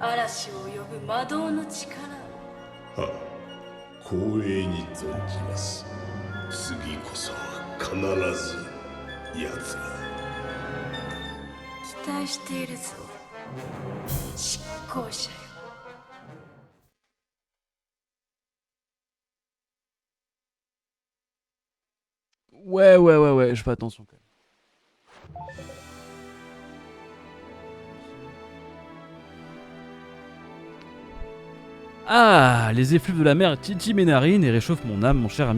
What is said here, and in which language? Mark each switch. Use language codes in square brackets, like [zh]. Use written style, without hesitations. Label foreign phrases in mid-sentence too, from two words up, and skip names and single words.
[ja] 嵐を呼ぶ魔導の力を。はあ、光栄に存じます。次こそは必ず奴ら。期待しているぞ、執行者よ。 [fr] Ouais, je fais attention quand même. Ah, les effluves de la mer titillent mes narines et réchauffent mon âme, mon cher ami.